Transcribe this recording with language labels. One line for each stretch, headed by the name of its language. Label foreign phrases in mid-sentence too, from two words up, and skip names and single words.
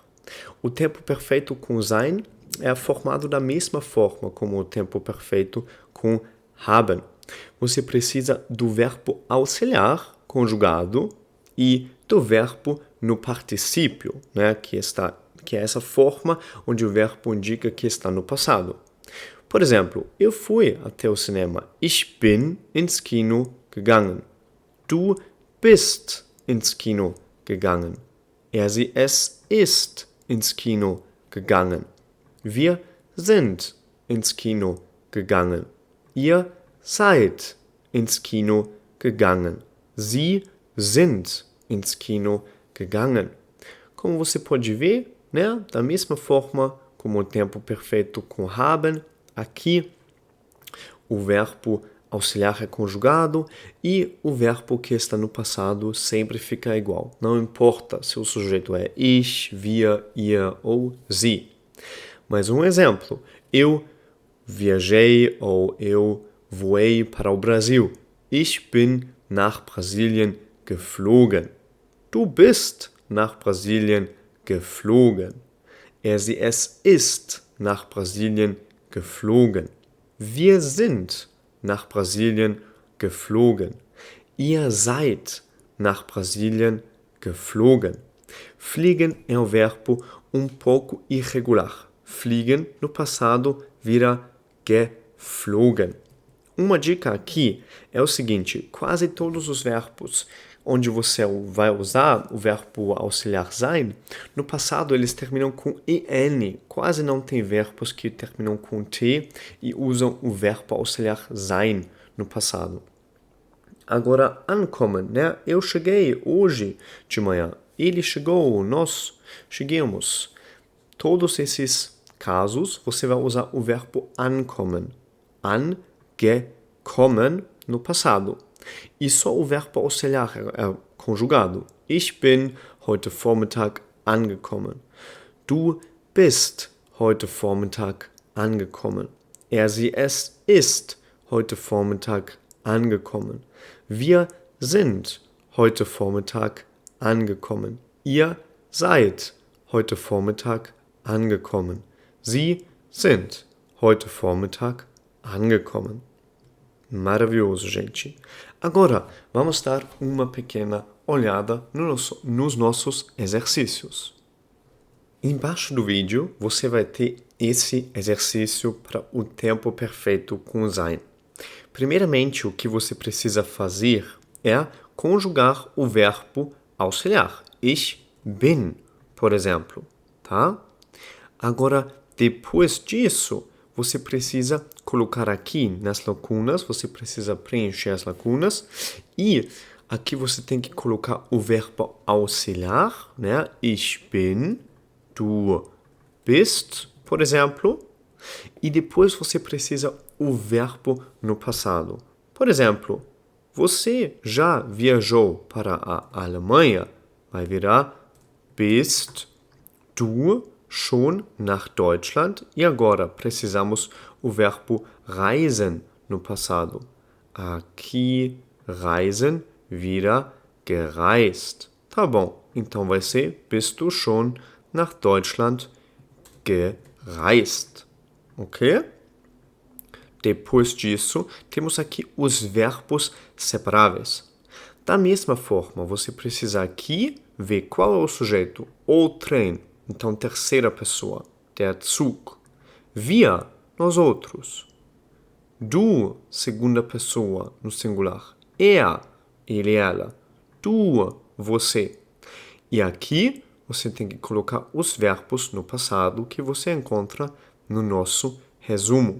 Portuguese: O tempo perfeito com sein é formado da mesma forma como o tempo perfeito com haben. Você precisa do verbo auxiliar conjugado e do verbo no particípio, né, que é essa forma onde o verbo indica que está no passado. Por exemplo, eu fui até o cinema.
German: Ich bin ins Kino gegangen. Du bist ins Kino gegangen. Sie, es ist ins Kino gegangen. Wir sind ins Kino gegangen. Ihr seid ins Kino gegangen. Sie sind ins Kino gegangen.
Portuguese: Como você pode ver, né, da mesma forma como o tempo perfeito com haben, aqui o verbo auxiliar é conjugado e o verbo que está no passado sempre fica igual. Não importa se o sujeito é
German: ich, wir, ihr
Portuguese: ou sie. Mais um exemplo. Eu viajei ou eu voei para o Brasil.
German: Ich bin nach Brasilien geflogen. Du bist nach Brasilien geflogen. Sie, es ist nach Brasilien geflogen. Wir sind nach Brasilien geflogen. Ihr seid nach Brasilien geflogen.
Portuguese: Fliegen é um verbo pouco irregular. Fliegen no passado vira geflogen. Uma dica aqui é o seguinte: quase todos os verbos onde você vai usar o verbo auxiliar sein, no passado eles terminam com en. Quase não tem verbos que terminam com t e usam o verbo auxiliar sein no passado. Agora, ankommen, né? Eu cheguei hoje de manhã. Ele chegou, nós chegamos. Todos esses casos, você vai usar o verbo ankommen. Angekommen no passado. E só o verbo auxiliar é conjugado.
German: Ich bin heute Vormittag angekommen. Du bist heute Vormittag angekommen. Sie, es ist heute Vormittag angekommen. Wir sind heute Vormittag angekommen. Ihr seid heute Vormittag angekommen. Sie sind heute Vormittag angekommen.
Portuguese: Maravilhoso, gente. Agora, vamos dar uma pequena olhada nos nossos exercícios. Embaixo do vídeo, você vai ter esse exercício para o tempo perfeito com sein. Primeiramente, o que você precisa fazer é conjugar o verbo auxiliar.
German: Ich bin,
Portuguese: por exemplo, tá? Agora, depois disso, você precisa colocar aqui nas lacunas, você precisa preencher as lacunas e aqui você tem que colocar o verbo auxiliar, né?
German: Ich bin, du bist,
Portuguese: por exemplo, e depois você precisa o verbo no passado. Por exemplo, você já viajou para a Alemanha? Vai virar
German: bist du schon nach Deutschland?
Portuguese: E agora precisamos o verbo reisen no passado. Aqui, reisen vira gereist. Tá bom, então vai ser
German: bist du schon nach Deutschland gereist.
Portuguese: Ok? Depois disso, temos aqui os verbos separáveis. Da mesma forma, você precisa aqui ver qual é o sujeito. O trem, então terceira pessoa,
German: der Zug.
Portuguese: Wir, nós outros. Du, segunda pessoa, no singular. Ele, ela. Tu, você. E aqui, você tem que colocar os verbos no passado que você encontra no nosso resumo.